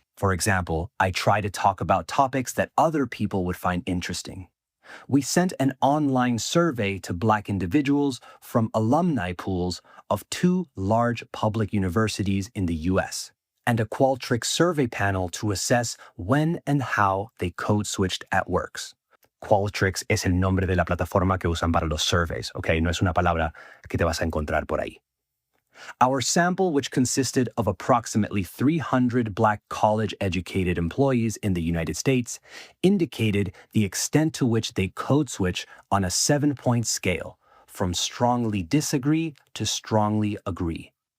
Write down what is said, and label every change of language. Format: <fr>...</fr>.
<en>For example, I try to talk about topics that other people would find interesting. We sent an online survey to Black individuals from alumni pools of 2 large public universities in the US, and a Qualtrics survey panel to assess when and how they code switched at works.</en> <es>Qualtrics es el nombre de la plataforma que usan para los surveys, ¿ok? No es una palabra que te vas a encontrar por ahí.</es> <en>Our sample, which consisted of approximately 300 Black college-educated employees in the United States, indicated the extent to which they code switch on a 7-point scale, from strongly disagree to strongly agree.</en>